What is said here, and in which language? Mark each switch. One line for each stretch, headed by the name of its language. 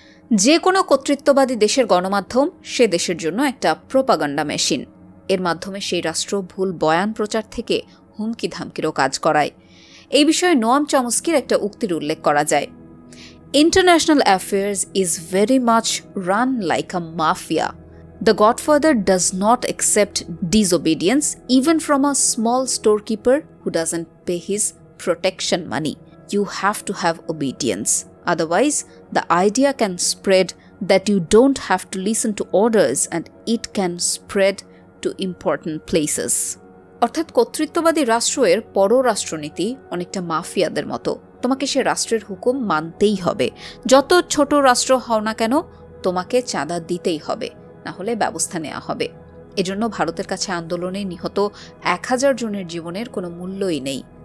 Bangla: যে কোনো কর্তৃত্ববাদী দেশের গণমাধ্যম সে দেশের জন্য একটা প্রোপাগান্ডা মেশিন। এর মাধ্যমে সেই রাষ্ট্র ভুল বয়ান প্রচার থেকে হুমকি ধামকিরও কাজ করায়। এই বিষয়ে নোয়াম চমস্কির একটা উক্তির উল্লেখ করা যায়,
English: International affairs is very much run like a mafia. The Godfather does not accept disobedience even from a small storekeeper who doesn't pay his protection money. You have to have obedience. Otherwise, the idea can spread that you don't have to listen to orders and it can spread to important places.
Bangla: অর্থাৎ কর্তৃত্ববাদী রাষ্ট্রের পররাষ্ট্রনীতি অনেকটা মাফিয়াদের মতো। তোমাকে সে রাষ্ট্রের হুকুম মানতেই হবে। যত ছোট রাষ্ট্র হও না কেন, তোমাকে চাঁদা দিতেই হবে, না হলে ব্যবস্থা নেওয়া হবে। এজন্য ভারতের কাছে আন্দোলনে নিহত 1000 জনের জীবনের কোনো মূল্যই নেই।